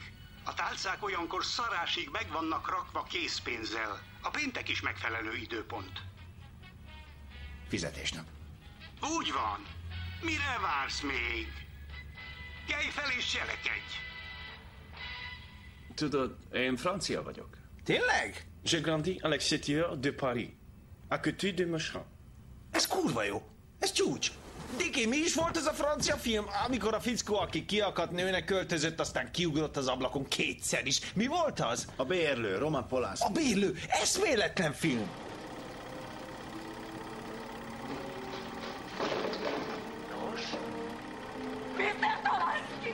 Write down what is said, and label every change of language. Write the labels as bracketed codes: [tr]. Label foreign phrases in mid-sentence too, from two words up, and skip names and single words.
[hu] A tálcák olyankor szarásig meg vannak rakva készpénzzel. A péntek is megfelelő időpont. Fizetésnap. Úgy van. Mire vársz még? Kelj fel és cselekedj! Tudod, én francia vagyok. Tényleg? [fr] J'ai grandi à l'extérieur de Paris, à côté de Meuchin. [hu] Ez kurva jó. Ez csúcs. Diki, mi is volt ez a francia film? Amikor a fickó, aki kiakadt nőnek költözött, aztán kiugrott az ablakon kétszer is. Mi volt az? A bérlő, Roman Polanski. A bérlő, eszméletlen film. Mr. Polanski!